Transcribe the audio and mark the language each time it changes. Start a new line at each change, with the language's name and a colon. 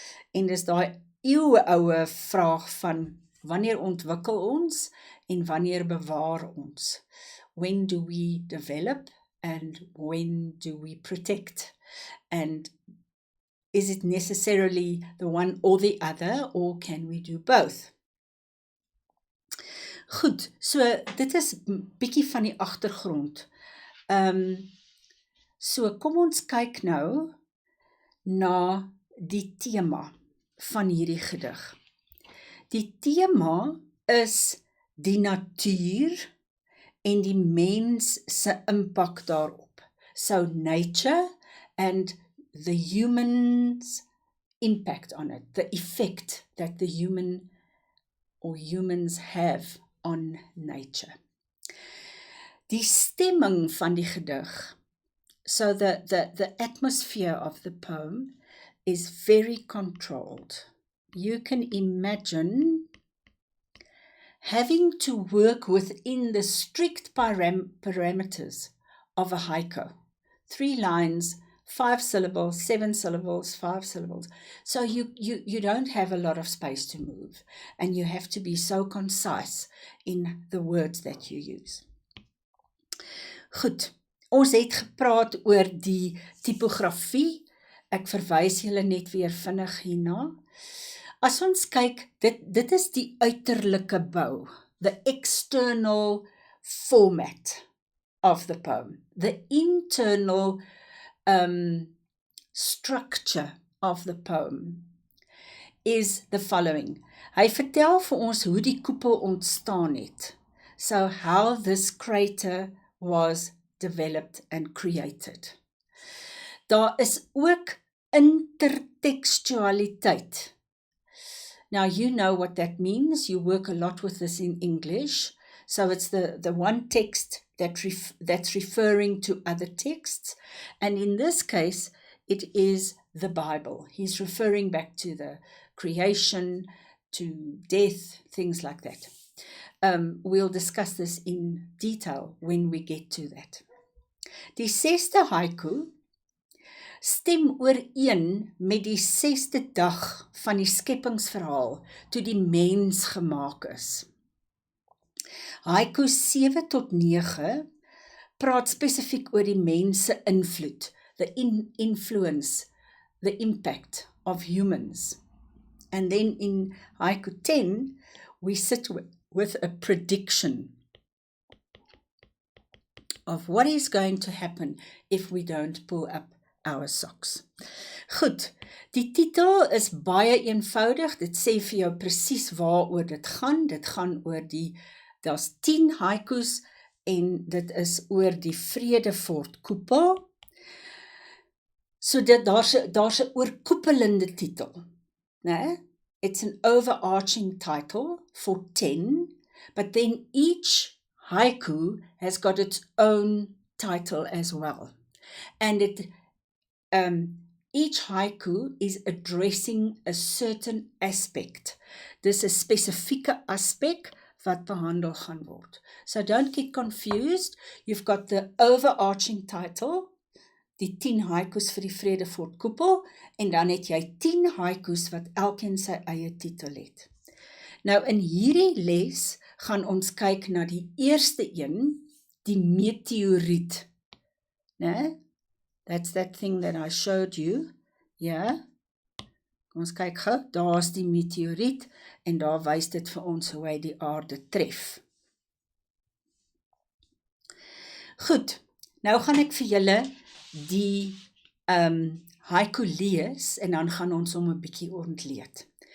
Afrikaans: En dis daai eeueoue vraag van wanneer ontwikkel ons en wanneer bewaar ons?
English: When do we develop and when do we protect? And is it necessarily the one or the other, or can we do both?
Afrikaans: Goed, so dit is bietjie van die agtergrond. So kom ons kyk nou na die tema van hierdie gedig. Die tema is die natuur en die mens se impak daarop.
English: So nature and the human's impact on it, the effect that the human or humans have on nature.
Afrikaans: Die stemming van die gedig,
English: so the atmosphere of the poem is very controlled. You can imagine having to work within the strict parameters of a haiku. 3 lines, 5 syllables, 7 syllables, 5 syllables. So you don't have a lot of space to move, and you have to be so concise in the words that you use.
Afrikaans: Goed, ons het gepraat oor die tipografie. Ek verwys julle net weer vinnig hierna. As ons kyk, dit is die uiterlike bou,
English: the external format of the poem. The internal structure of the poem is the following.
Afrikaans: Hy vertel vir ons hoe die koepel ontstaan het.
English: So how this crater was developed and created.
Afrikaans: Daar is ook intertextualiteit.
English: Now you know what that means. You work a lot with this in English. So it's the one text that's referring to other texts. And in this case, it is the Bible. He's referring back to the creation, to death, things like that. We'll discuss this in detail when we get to that.
Afrikaans: Die 6de haiku stem ooreen met die 6de dag van die skepingsverhaal toe die mens gemaak is. Haiku 7 tot 9 praat spesifiek oor die mens se invloed,
English: the influence, the impact of humans. And then in haiku 10, we sit with a prediction of what is going to happen if we don't pull up our socks.
Afrikaans: Goed, die titel is baie eenvoudig, dit sê vir jou presies waaroor dit gaan oor daar's 10 haikus en dit is oor die Vredefort koepel. So daar's 'n oorkoepelende titel, né?
English: It's an overarching title for 10, but then each haiku has got its own title as well. And each haiku is addressing a certain aspect.
Afrikaans: Dis 'n spesifieke aspek wat behandel gaan word.
English: So don't get confused. You've got the overarching title,
Afrikaans: die 10 haikus vir die Vredefort koepel, en dan het jy 10 haikus wat elkeen sy eie titel het. Nou in hierdie les gaan ons kyk na die eerste een, die meteoriet.
English: Né? That's that thing that I showed you. Yeah.
Afrikaans: Kom ons kyk gou, daar is die meteoriet en daar wys dit vir ons hoe hy die aarde tref. Goed, nou gaan ek vir julle die haiku lees en dan gaan ons hom 'n bietjie ontleed.